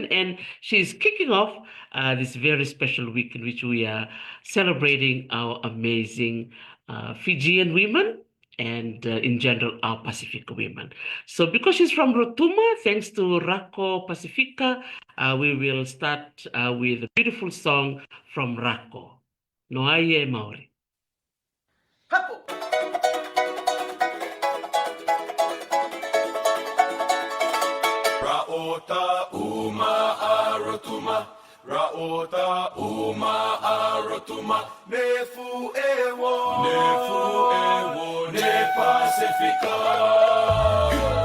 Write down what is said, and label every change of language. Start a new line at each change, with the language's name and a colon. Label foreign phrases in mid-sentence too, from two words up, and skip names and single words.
English: And she's kicking off this very special week in which we are celebrating our amazing Fijian women and in general our Pacifica women. So because she's from Rotuma, thanks to Rako Pacifica, we will start with a beautiful song from Rako.
Rotuman: Noaia mauri. Ra'ota uma a Rotuma, Ra'ota uma a Rotuma, Nefu ewo, ne Pacifica.